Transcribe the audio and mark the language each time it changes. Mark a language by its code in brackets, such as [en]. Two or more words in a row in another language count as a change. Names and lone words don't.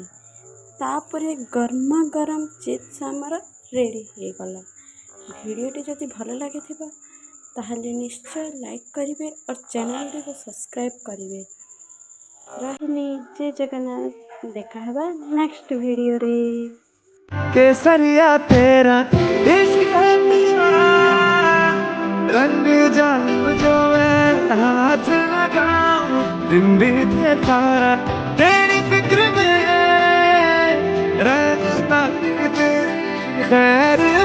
[or] ତାପରେ ଗରମା ଗରମ ଚିପ୍ସ ଆମର ରେଡ଼ି ହେଇଗଲା। ଭିଡ଼ିଓଟି ଯଦି ଭଲ ଲାଗିଥିବ ତାହେଲେ ନିଶ୍ଚୟ ଲାଇକ୍ କରିବେ और ଚ୍ୟାନେଲଟିକୁ ସବସ୍କ୍ରାଇବ୍ କରିବେ। ରହିଲି, ଜୟ ଜଗନ୍ନାଥ। ଦେଖା ହେବା ନେକ୍ସଟ ଭିଡ଼ିଓରେ। [hi] केसरिया तेरा इश्क रंग जाऊं जो मैं हाथ लगाऊं दिन बीते सारा तेरी फिक्र में रहता तेरी खैर